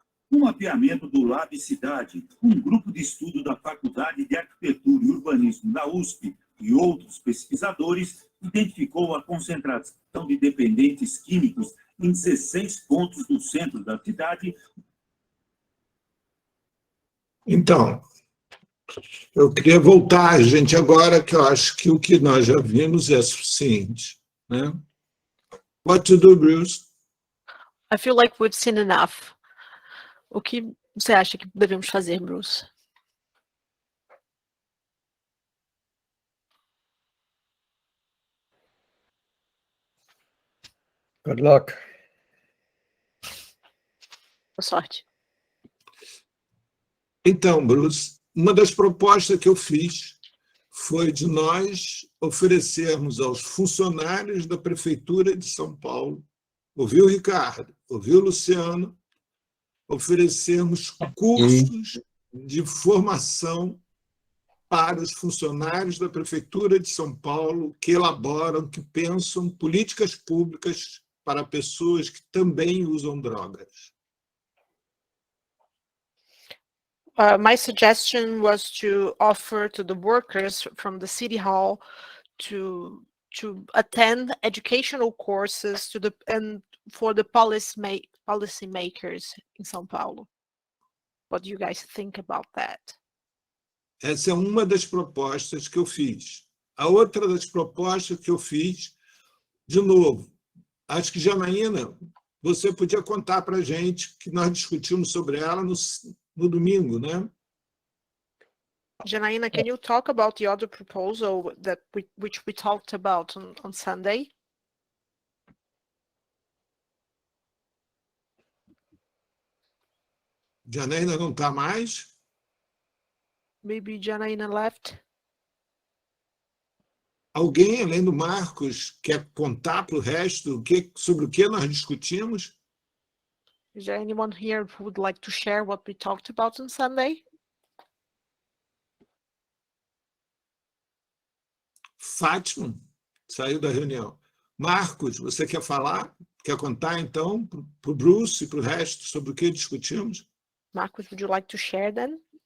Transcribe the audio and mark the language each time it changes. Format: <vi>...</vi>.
<pt>No mapeamento do Lab Cidade, um grupo de estudo da Faculdade de Arquitetura e Urbanismo da USP e outros pesquisadores identificou a concentração de dependentes químicos em 16 pontos do centro da cidade. então, eu queria voltar, gente, agora que eu acho que o que nós já vimos é suficiente, né?</pt> <en>What to do, Bruce? I feel like we've seen enough.</en> <pt>O que você acha que devemos fazer, Bruce?</pt> <en>Good luck.</en> <pt>Boa sorte. Então, Bruce, uma das propostas que eu fiz foi de nós oferecermos aos funcionários da Prefeitura de São Paulo, ouviu, Ricardo? Ouviu, Luciano? Oferecermos cursos de formação para os funcionários da Prefeitura de São Paulo que elaboram, que pensam políticas públicas para pessoas que também usam drogas.</pt> <en>My suggestion was to offer to the workers from the city hall to attend educational courses and for the policy makers in São Paulo. What do you guys think about that?</en> <pt>Essa é uma das propostas que eu fiz. A outra das propostas que eu fiz, de novo, acho que, Janaína, você podia contar para a gente que nós discutimos sobre ela no domingo, né?</pt> <en>Janaína, can you talk about the other proposal which we talked about on Sunday?</en> <pt>Janaína não está mais?</pt> <en>Maybe Janaína left.</en> <pt>Alguém, além do Marcos, quer contar para o resto sobre o que nós discutimos?</pt> <en>Is there anyone here who would like to share what we talked about on Sunday?</en> <pt>Fátima saiu da reunião. Marcos, você quer falar? Quer contar, então, para o Bruce e para o resto sobre o que discutimos?</pt> <en>Marcos, would you like to share then?</en>